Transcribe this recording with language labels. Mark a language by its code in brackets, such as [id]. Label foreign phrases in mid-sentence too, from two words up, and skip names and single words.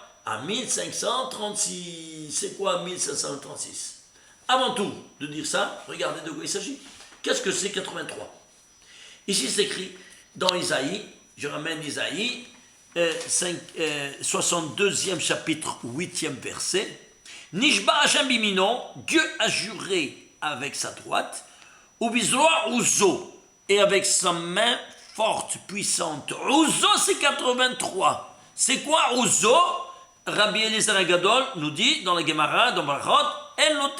[fr] À 1536. C'est quoi 1536? Avant tout de dire ça, regardez de quoi il s'agit. Qu'est-ce que c'est 83? Ici c'est écrit dans Isaïe, je ramène Isaïe, 62e chapitre, 8e verset. [he] נשבע ה' בימינו, [fr] Dieu a juré avec sa droite, [he] ובזרוע עוזו, [fr] et avec sa main forte, puissante. Ouzo c'est 83. C'est quoi ouzo? Rabbi Eliezer Agadol nous dit dans la Gemara, dans Brachot, Elotefilin.